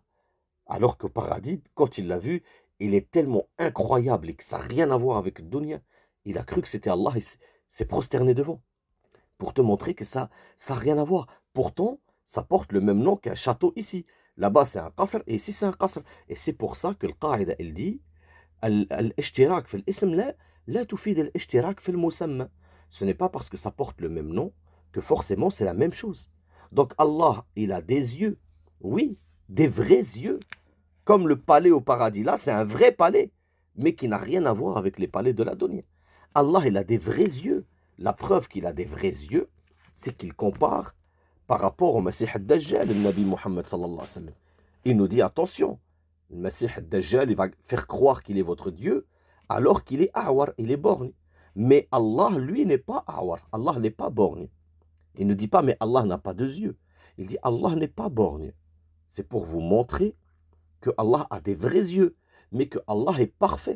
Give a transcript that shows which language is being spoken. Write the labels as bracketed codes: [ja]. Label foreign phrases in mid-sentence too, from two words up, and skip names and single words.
[fr] Alors qu'au paradis, quand il l'a vu, il est tellement incroyable et que ça n'a rien à voir avec le dunya. Il a cru que c'était Allah et s'est prosterné devant. Pour te montrer que ça n'a rien à voir. Pourtant, ça porte le même nom qu'un château ici. Là-bas, c'est un qasr et ici, c'est un qasr. Et c'est pour ça que le qaïda, il dit [ar] Al-ishtirak fil ism la tufid al-ishtirak fil musamma. [fr] Ce n'est pas parce que ça porte le même nom que forcément c'est la même chose. Donc Allah, il a des yeux. Oui, des vrais yeux. Comme le palais au paradis, là, c'est un vrai palais, mais qui n'a rien à voir avec les palais de la dunya. Allah, il a des vrais yeux. La preuve qu'il a des vrais yeux, c'est qu'il compare par rapport au Masih al-Dajjal, le Nabi Muhammad [ar] sallallahu alayhi wa sallam. [fr] Il nous dit, attention, le Masih al-Dajjal, il va faire croire qu'il est votre Dieu, alors qu'il est awar, il est borgne. Mais Allah, lui, n'est pas awar. Allah n'est pas borgne. Il ne dit pas, mais Allah n'a pas de yeux. Il dit, Allah n'est pas borgne. C'est pour vous montrer que Allah a des vrais yeux, mais que Allah est parfait.